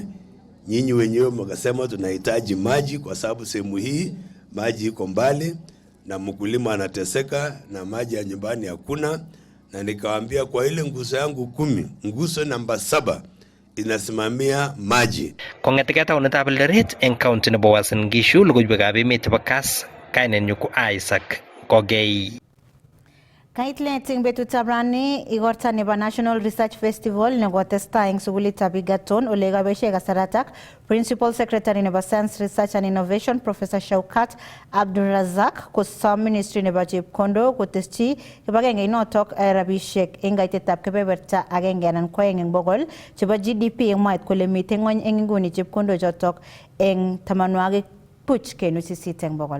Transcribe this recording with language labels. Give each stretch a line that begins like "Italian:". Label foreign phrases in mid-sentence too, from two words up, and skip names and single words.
Swahili: Nyinyi wenyewe mkasema tunahitaji maji kwa sababu sehemu hii maji iko mbali na mkulima anateseka na maji ya nyumbani hakuna, na nikawaambia kwa ile nguzo yangu 10, nguzo namba 7 inasimamia maji.
Kalenjin: Kong'ete taunetab Eldoret eng county nebo Uasin Gishu, logoiwekab emet chebo Kass, kainenyu ko Isaac Kogei. Kaitlet eng betutab rani igorta nebo National Research Festival nekotestai eng sukulitab Egerton ole kaboisie kasaratak
English: Principal Secretary
Kalenjin: nebo Science Research and Innovation Professor Shaukat Abdulrazak kosom Ministry nebo Chepkondok kotesyi kibagenge inotok rabisiek eng kaitetab kebeberta 1 anan 2 eng bogol chebo GDP eng mwaet kole mitei ng'ony eng inguni chepkondok chotok eng 80.8 eng bogol.